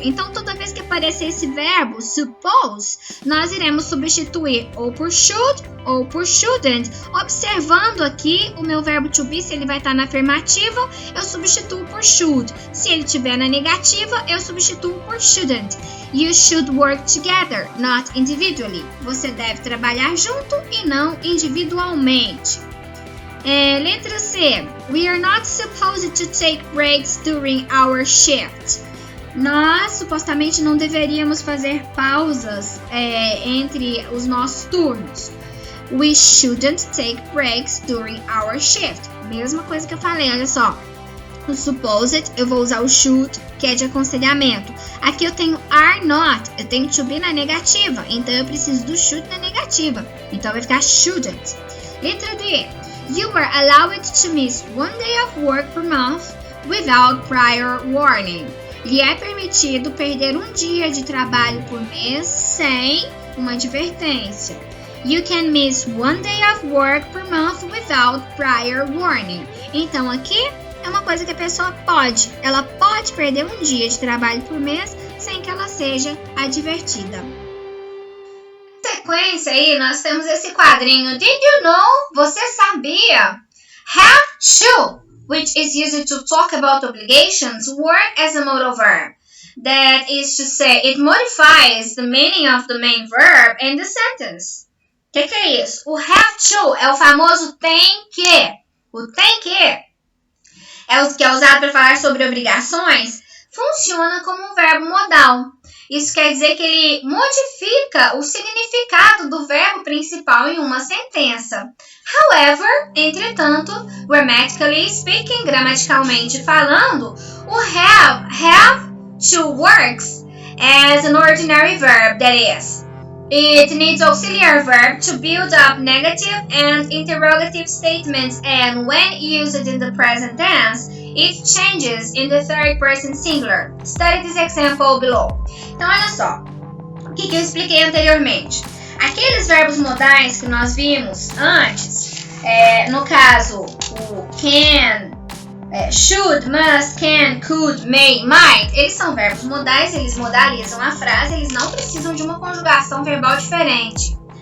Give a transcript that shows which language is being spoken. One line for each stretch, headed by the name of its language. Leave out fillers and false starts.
Portuguese: Então, toda vez que aparecer esse verbo suppose, nós iremos substituir ou por should ou por shouldn't. Observando aqui o meu verbo to be, se ele vai estar na afirmativa, eu substituo por should. Se ele estiver na negativa, eu substituo por shouldn't.
English: You should work together, not individually.
Portuguese: Você deve trabalhar junto e não individualmente. Letra C.
English: We are not supposed to take breaks during our shift.
Portuguese: Nós supostamente não deveríamos fazer pausas entre os nossos turnos.
English: We shouldn't take breaks during our shift.
Portuguese: Mesma coisa que eu falei, olha só. No supposed, eu vou usar o should, que é de aconselhamento. Aqui eu tenho are not, eu tenho to be na negativa, então eu preciso do should na negativa. Então vai ficar shouldn't. Letra D.
English: You are allowed to miss one day of work per month without prior warning.
Portuguese: Lhe é permitido perder um dia de trabalho por mês sem uma advertência.
English: You can miss one day of work per month without prior warning.
Portuguese: Então aqui é uma coisa que a pessoa pode. Ela pode perder um dia de trabalho por mês sem que ela seja advertida. Na sequência aí, nós temos esse quadrinho.
English: Did you know?
Portuguese: Você sabia?
English: Have to, which is used to talk about obligations, work as a modal verb. That is to say, it modifies the meaning of the main verb in the sentence.
Portuguese: O que é isso? O have to é o famoso tem que. O tem que é o que é usado para falar sobre obrigações, funciona como um verbo modal. Isso quer dizer que ele modifica o significado do verbo principal em uma sentença.
English: However,
Portuguese: entretanto,
English: grammatically speaking,
Portuguese: gramaticalmente falando,
English: o have to works as an ordinary verb, that is, it needs auxiliary verb to build up negative and interrogative statements, and when used in the present tense, it changes in the third person singular. Study this example below.
Portuguese: Então, olha só, o que eu expliquei anteriormente. Aqueles verbos modais que nós vimos antes, no caso, o can, should, must, can, could, may, might, eles são verbos modais, eles modalizam a frase, eles não precisam de uma conjugação verbal diferente.